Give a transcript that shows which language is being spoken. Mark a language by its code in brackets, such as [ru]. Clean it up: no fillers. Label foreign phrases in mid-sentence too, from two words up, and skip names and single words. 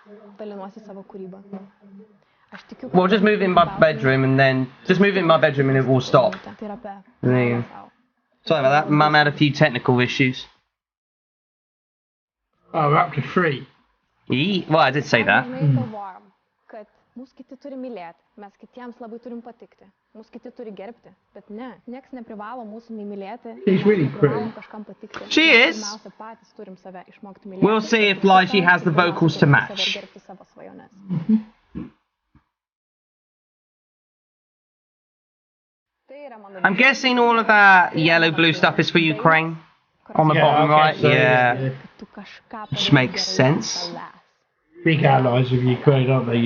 [en] Well, just move it in my bedroom, and then just move it in my bedroom, and it will stop. There you go. Sorry about that. Mum had a few technical issues. Oh, we're up to 3. Well, I did say that. [lt] Mūsų kiti turi mylėti, mes kitiems labai turim patikti. Mūsų kiti turi gerbti, bet ne, nieks neprivalo mūsų mylėti. [en] She's really pretty. [lt] Kažkam patikti. [en] She is. [lt] Pirmiausia, patys turim save išmokti mylėti. [en] We'll see if Lychee has the vocals to match. [lt] Gerbti savo svajones. [en] I'm guessing all of that yellow-blue stuff is for Ukraine. On the bottom right, so, yeah. Which makes sense. Big allies of Ukraine, aren't they?